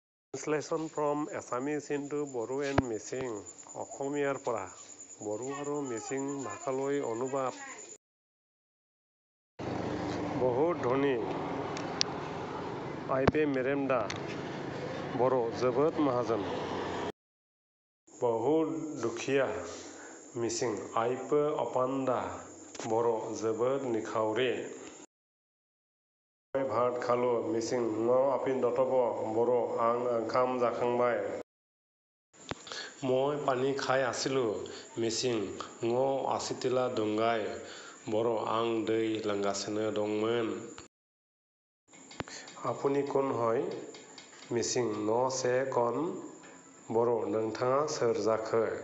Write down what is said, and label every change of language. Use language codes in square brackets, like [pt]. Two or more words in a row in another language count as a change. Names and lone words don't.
[en] Translation from Assamese into Bodo and Mising [as] অসমীয়াৰ পৰা বড়ো আৰু মিচিং ভাষালৈ অনুবাদ। বহুত ধনী [mrg] आइपे मेरेमदा [as] बर' [brx] जोबोद माहाजोन। [as] বহুত দুখীয়া मिसिं [mrg] आइपो अपान्दा [as] बर' [brx] जोबोद निखावरि। [as] মই ভাত খালো মিচিং [mrg] ङाव आपिन दतब [as] बर' [brx] आं ओंखाम जाखांबाय। [as] মই পানী খাই আছিলোঁ मिसिं [mrg] ङाव आसितिला दुंगाय [as] बर' [brx] आं दै लोंगासिनो दंमोन। [as] আপুনি কোন হয় मिसिं [mrg] न से कन [as] बर' [brx] नोंथाङा सोर जाखो?